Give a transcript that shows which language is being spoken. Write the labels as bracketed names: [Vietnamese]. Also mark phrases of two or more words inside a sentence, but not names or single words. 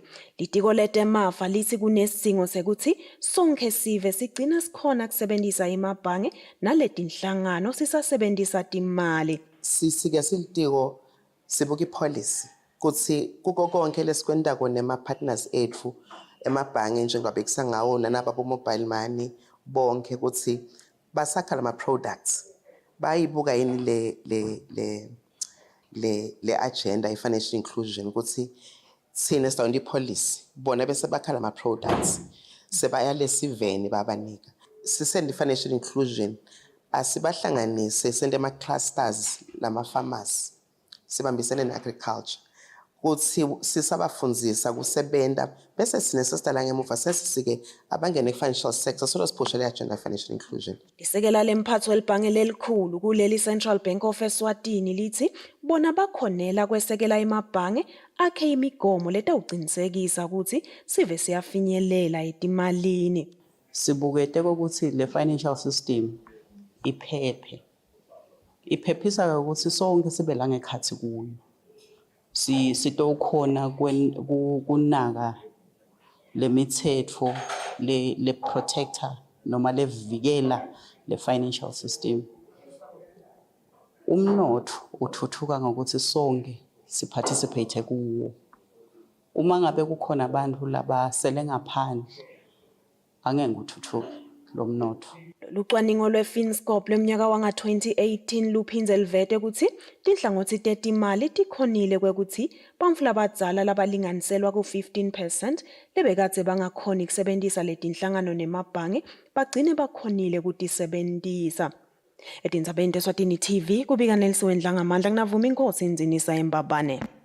[Swati] Litiko letemafa lithi kunesidingo sekuthi sonke sive sigcina sikhona kusebenzisa imabhangi naletinhlangano sisasebenzisa timali. Sisike silitiko sibuka ipolicy kuthi kuko konke lesikwendako nema-partners ethu emabhange njengoba kusangawona nababo- [English] mobile money [Swati] bonke kuthi basakha lama-products bayibuka yini le agenda i- [English] financial inclusion [Swati] ukuthi thina sidawona ipolicy bona bese bakha lama-products sebaya lesiveni babanika sisenda i- [English] financial inclusion [Swati] asibahlanganise sende ama-clusters lama-farmers sibambisene ne-agriculture kuthi sisabafundzisa kusebenta bese sinesidala ngemuva sesisike abangene [English] financial sector [Swati] solo siphusha le [English] agenda financial inclusion. [Swati] Lisekela lemphatho welibhange lelikhulu kuleli Central Bank of Eswatini lithi bona bakhonela kwesekela emabhange akhe imigomo letawucinisekisa ukuthi sive siyafinyelela etimalini. Sibukete ukuthi le [English] financial system [Swati] iphephe iphephisa ukuthi sonke sibe la ngekhathi kuyo sitokhona kunaka lemithetho le protector noma levikela le [English] financial system. [Swati] Umnotho uthuthuka ngokuthi sonke siparticipate kuwo. Uma ngabe kukhona abantu labasele ngaphandle angeke uthuthuke lo mnotho. Lucwaningo lwe-Finscope lweminyaka wanga-2018 luphindze livete ukuthi tinhlangothi tetimali tikhonile kwekuthi bantfu labadzala labalinganiselwa ku-15% lebekadze bangakhoni kusebentisa letinhlangano nemabhange bagcine bakhonile kutisebentisa. Etindzabeni teSwatini TV kubika Nelson Dlangamandla kunavuma inkosi inzinisa eMbabane.